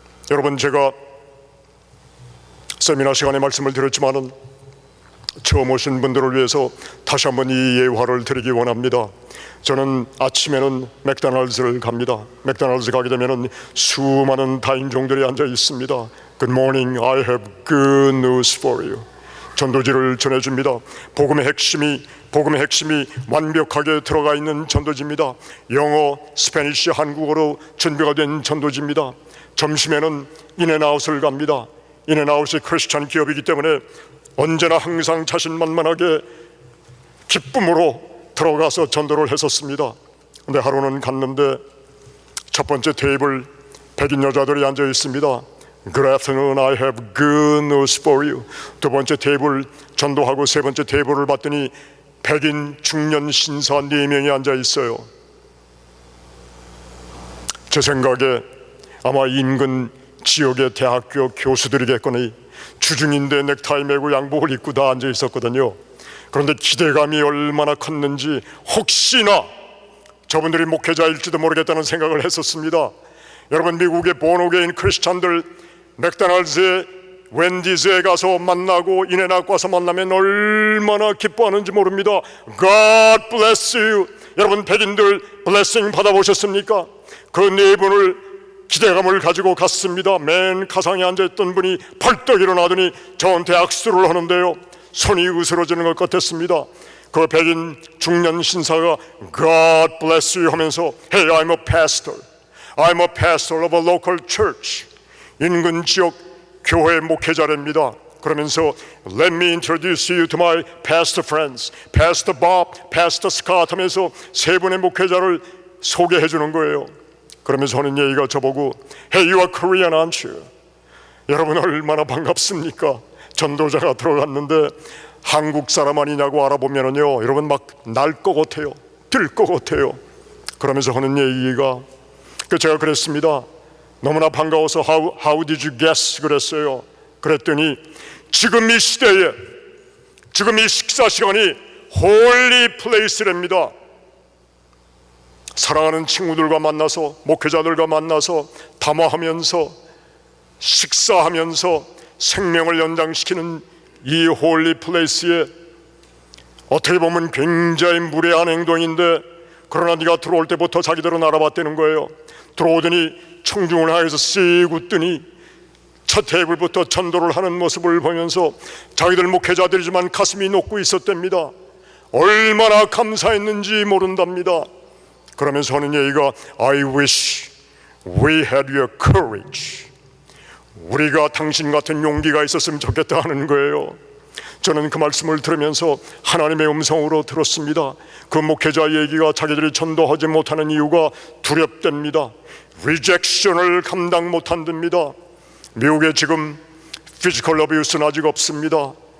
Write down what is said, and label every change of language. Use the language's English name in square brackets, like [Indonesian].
[Korean] 여러분, 제가 세미나 시간에 말씀을 드렸지만은 처음 오신 분들을 위해서 다시 한번 이 예화를 드리기 원합니다. 저는 아침에는 맥도날드를 갑니다. 맥도날드 가게 되면은 수많은 다인종들이 앉아 있습니다. [English] Good morning, I have good news for you. [Korean] 전도지를 전해줍니다. 복음의 핵심이 완벽하게 들어가 있는 전도지입니다. 영어, 스페니쉬, 한국어로 준비가 된 전도지입니다. 점심에는 인앤아웃을 갑니다. 인앤아웃이 크리스찬 기업이기 때문에 언제나 항상 자신만만하게 기쁨으로 들어가서 전도를 했었습니다. 근데 하루는 갔는데 첫 번째 테이블 백인 여자들이 앉아 있습니다. [English] Good afternoon, I have good news for you. [Korean] 두 번째 테이블 전도하고 세 번째 테이블을 봤더니 백인 중년 신사 4명이 앉아 있어요. 제 생각에 아마 인근 지역의 대학교 교수들이겠거니 주중인데 넥타이 매고 양복을 입고 다 앉아 있었거든요. 그런데 기대감이 얼마나 컸는지 혹시나 저분들이 목회자일지도 모르겠다는 생각을 했었습니다. 여러분, 미국의 본어게인 크리스찬들 맥도날드에, 웬디즈에 가서 만나고 인앤아웃 가서 만나면 얼마나 기뻐하는지 모릅니다. [English] God bless you. [Korean] 여러분 백인들 블레싱 받아보셨습니까? 그 네 분을 기대감을 가지고 갔습니다. 맨 가상에 앉아있던 분이 벌떡 일어나더니 저한테 악수를 하는데요, 손이 으스러지는 것 같았습니다. 그 백인 중년 신사가 [English] God bless you [Korean] 하면서 [English] Hey, I'm a pastor. I'm a pastor of a local church. [Korean] 인근 지역 교회 목회자랍니다. 그러면서 [English] Let me introduce you to my pastor friends, Pastor Bob, Pastor Scott [Korean] 하면서 세 분의 목회자를 소개해 주는 거예요. 그러면서 하는 얘기가 저보고 [English] Hey, you are Korean, aren't you? [Korean] 여러분 얼마나 반갑습니까? 전도자가 들어갔는데 한국 사람 아니냐고 알아보면은요, 여러분 막 날 것 같아요, 들 것 같아요. 그러면서 하는 얘기가 제가 그랬습니다. 너무나 반가워서 [English] How did you guess? [Korean] 그랬어요. 그랬더니 지금 이 시대에, 지금 이 식사 시간이 홀리 플레이스랍니다. 사랑하는 친구들과 만나서, 목회자들과 만나서 담화하면서 식사하면서 생명을 연장시키는 이 홀리 플레이스에 어떻게 보면 굉장히 무례한 행동인데, 그러나 네가 들어올 때부터 자기들은 알아봤다는 거예요. 들어오더니 청중을 향해서 씩 웃더니 첫 테이블부터 전도를 하는 모습을 보면서 자기들 목회자들이지만 가슴이 녹고 있었답니다. 얼마나 감사했는지 모른답니다. 그러면서 하는 얘기가 [English] I wish we had your courage. [Korean] 우리가 당신 같은 용기가 있었으면 좋겠다 하는 거예요. 저는 그 말씀을 들으면서 하나님의 음성으로 들었습니다. 그 목회자 얘기가 자기들이 전도하지 못하는 이유가 두렵답니다. 리젝션을 감당 못한답니다. 미국에 지금 피지컬 어뷰스는 아직 없습니다.